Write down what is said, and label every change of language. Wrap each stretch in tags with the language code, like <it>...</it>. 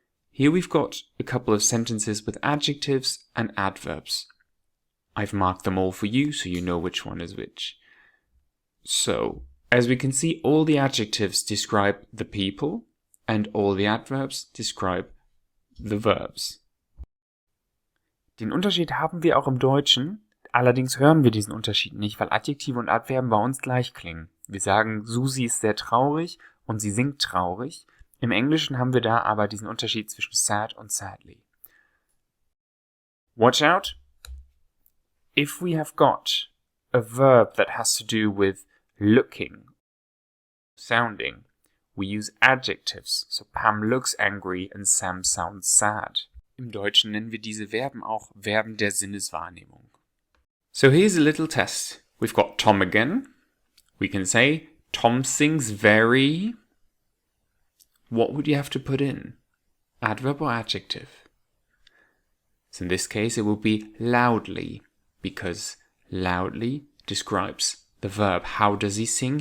<en>Here we've got a couple of sentences with adjectives and adverbs. I've marked them all for you, so you know which one is which. So, as we can see, all the adjectives describe the people, and all the adverbs describe the verbs.</en> <de>Den Unterschied haben wir auch im Deutschen. Allerdings hören wir diesen Unterschied nicht, weil Adjektive und Adverben bei uns gleich klingen. Wir sagen, Susi ist sehr traurig und sie singt traurig. Im Englischen haben wir da aber diesen Unterschied zwischen sad und sadly.</de> <en>Watch out! If we have got a verb that has to do with looking, sounding, we use adjectives. So Pam looks angry and Sam sounds sad.</en> <de>Im Deutschen nennen wir diese Verben auch Verben der Sinneswahrnehmung.</de> <en>So here's a little test. We've got Tom again. We can say, Tom sings very... What would you have to put in? Adverb or adjective? So in this case it will be loudly, because loudly describes the verb. How does he sing?</en>